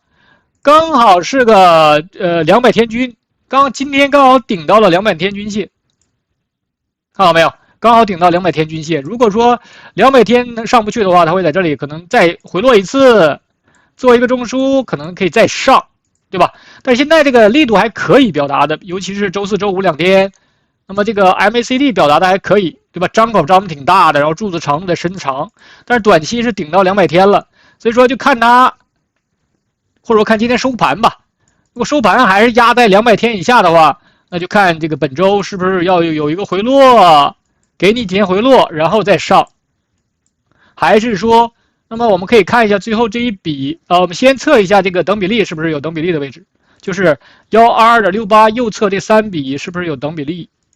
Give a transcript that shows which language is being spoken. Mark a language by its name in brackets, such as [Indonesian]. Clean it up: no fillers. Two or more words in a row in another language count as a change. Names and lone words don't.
[Chinese] 剛好是個200天均，今天剛好頂到了200天均線，看到沒有？剛好頂到200天均線。如果說200天上不去的話，它會在這裡可能再回落一次，做一個中樞，可能可以再上，對吧？但是現在這個力度還可以表達的，尤其是周四周五2天，那麼這個 MACD 表達的還可以，对吧？張口张的挺大的，然後柱子長的伸長，但是短期是頂到200天了，所以說就看它，或者說看今天收盤吧。如果收盤還是壓在200天以下的話，那就看這個本周是不是要有一個回落，給你幾天回落，然後再上，還是說，那麼我們可以看一下最後這一筆，我們先測一下這個等比例是不是有等比例的位置，就是 122.68 右側這3筆是不是有等比例？